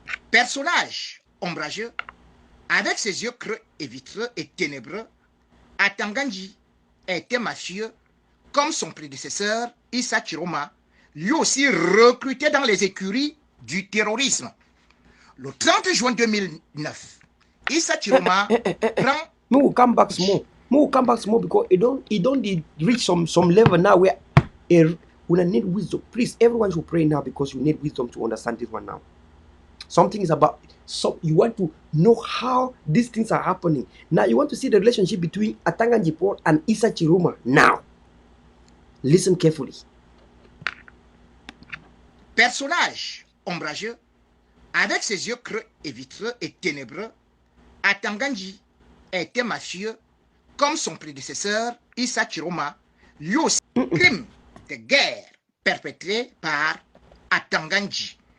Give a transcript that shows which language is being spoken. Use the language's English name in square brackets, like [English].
[French] Personnage ombrageux, avec ses yeux creux et vitreux et ténébreux, Atanganji était mafieux comme son prédécesseur Issa Chiroma, lui aussi recruté dans les écuries du terrorisme. Le 30 juin 2009, Issa Chiroma prend... [English] Me will come back small. Because it don't reach some level now where we need wisdom. Please, everyone should pray now because you need wisdom to understand this one now. Something is about, so you want to know how these things are happening. Now you want to see the relationship between Atanganji Paul and Issa Chiroma now. Listen carefully. [French] Personnage ombrageux, avec ses yeux creux et vitreux et ténébreux, Atanganji était mafieux comme son prédécesseur Issa Chiroma, lui aussi crime de guerre perpétré par Atanganji.